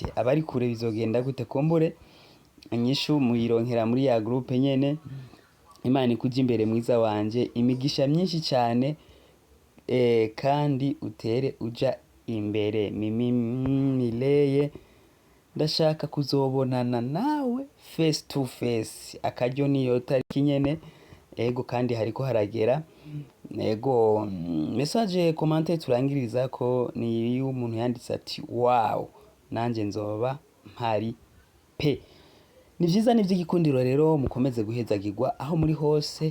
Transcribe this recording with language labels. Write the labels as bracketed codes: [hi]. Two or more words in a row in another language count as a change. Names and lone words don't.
[rn] Abari kure bizogenda gute? Kumbure inyishu muyironkera muri ya groupe nyene. Imana ikuja imbere mwiza wanje, imigisha myinshi cyane kandi utere uja imbere. Mimi Mireye, ndashaka kuzobonana nawe [en] face to face. [rn] Akaryo niyo tariki nyene. Ego kandi hariko haragera. Ego [fr] message commentaire [rn] turangiriza ko ni umuntu yanditse ati wow, nanje nzoba mpari pe. Ni vyiza n'ivy'igikundiro rero, mukomeze guhezagirwa aho muri hose.